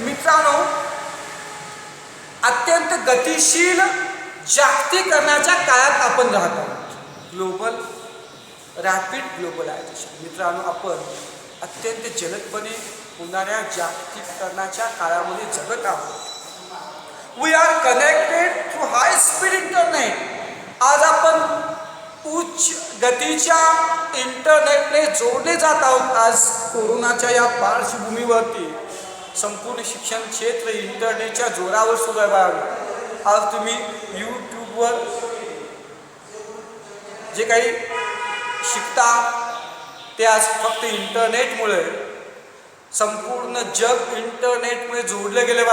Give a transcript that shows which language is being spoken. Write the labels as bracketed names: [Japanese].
[Marathi] मित्रांनो, अत्यंत गतिशील जागतिकीकरणाच्या काळात आपण राहत आहोत. [English] Rapid globalisation. [Marathi] मित्रांनो, आपण अत्यंत जलदपणे होणाऱ्या जागतिकीकरणाच्या काळामध्ये जगत आहोत. [English] We are connected through high speed internet. [Marathi] आज आपण उच्च गतीच्या इंटरनेटने जोडले जात आहोत. आज कोरोनाच्या या पार्श्वभूमीवरती संपूर्ण शिक्षण क्षेत्र इंटरनेटच्या जोरावर सुरू आहे. आज तुम्ही यूट्यूबवर जे काही शिकता ते आज फक्त इंटरनेटमुळे, संपूर्ण जग इंटरनेटमुळे जोडले गेले.